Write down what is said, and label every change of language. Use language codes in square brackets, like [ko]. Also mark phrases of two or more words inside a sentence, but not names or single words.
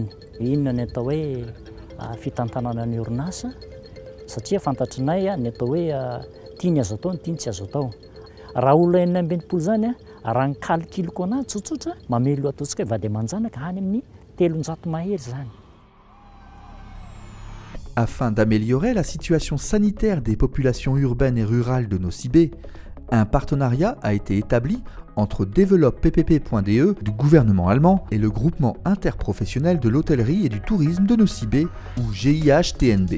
[mg] Inona ny atao hoe fitantanana ny orinasa satria fantatrinay ny atao hoe tiany azo atao, ny tiany tsy azo atao. Raha olona 420 zany raha ny calculko anazy tsotsotra mamelo ataontsika hoe vady aman-janaka any amin'ny 300 mahery zany. [fr] Afin d'améliorer la situation sanitaire des populations urbaines et rurales de Nosy-Be, un partenariat a été établi entre Développe PPP.de du gouvernement allemand et le groupement interprofessionnel de l'hôtellerie et du tourisme de Nosy-Be ou GIH-TNB.